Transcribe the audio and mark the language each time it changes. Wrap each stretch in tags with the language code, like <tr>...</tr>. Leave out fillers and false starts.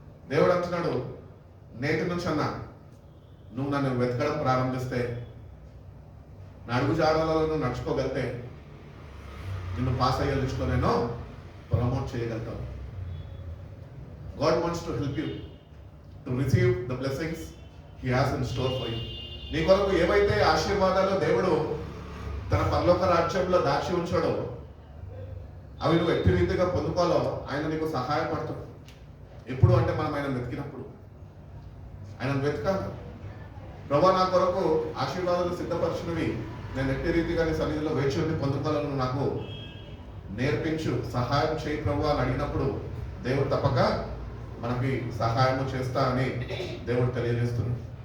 <te>దేవుడు అంటున్నాడు, నేటి నుంచి అన్నా నువ్వు నన్ను వెతకడం ప్రారంభిస్తే, నా అడుగు జాడలలో నువ్వు నడుచుకోగలితే నిన్ను పాస్ అయ్యే లిస్ట్లో నేను ప్రమోట్ చేయగలుగుతాను.</te> <en>God wants to help you to receive the blessings He has in store for you.</en> <te>నీ కొరకు ఏవైతే ఆశీర్వాదాలు దేవుడు తన పరలోక రాజ్యంలో దాచి ఉంచాడో అవి నువ్వు ఎట్టి రీతిగా పొందుకోవాలో ఆయన నీకు సహాయపడతాడు. ఎప్పుడు అంటే మనం ఆయన వెతికినప్పుడు. ఆయన వెతకాలి. ప్రభువా నా కొరకు ఆశీర్వాదాలు సిద్ధపరిచినవి నేను ఎట్టి రీతిగా నీ సన్నిధిలో వేచి ఉండి పొందుకోవాలని నాకు నేర్పించు, సహాయం చేయి ప్రభువా అని అడిగినప్పుడు దేవుడు తప్పక మనకి సహాయం చేస్తా అని దేవుడు తెలియజేస్తున్నాడు.</te>